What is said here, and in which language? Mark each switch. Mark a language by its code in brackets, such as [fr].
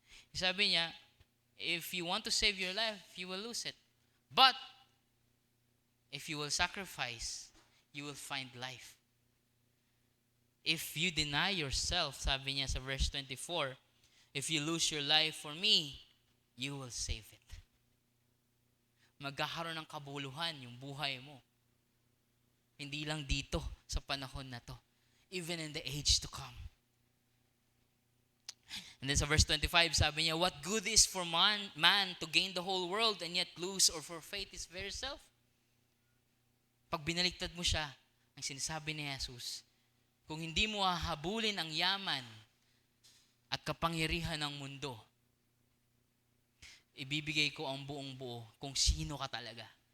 [tl] Sabi niya, [en] if you want to save your life, you will lose it. But, if you will sacrifice, you will find life. If you deny yourself, [tl] sabi niya sa [en] verse 24, If you lose your life for me, you will save it. [tl] Magkakaroon ng kabuluhan yung buhay mo. Hindi lang dito sa panahon na to. [en] Even in the age to come. And then sa verse 25, [tl] sabi niya, [en] what good is for man to gain the whole world and yet lose or forfeit his very self? [tl] Pag binaliktad mo siya, ang sinasabi ni Jesus, kung hindi mo hahabulin ang yaman at kapangyarihan ng mundo, ibibigay ko ang buong buo kung sino ka talaga.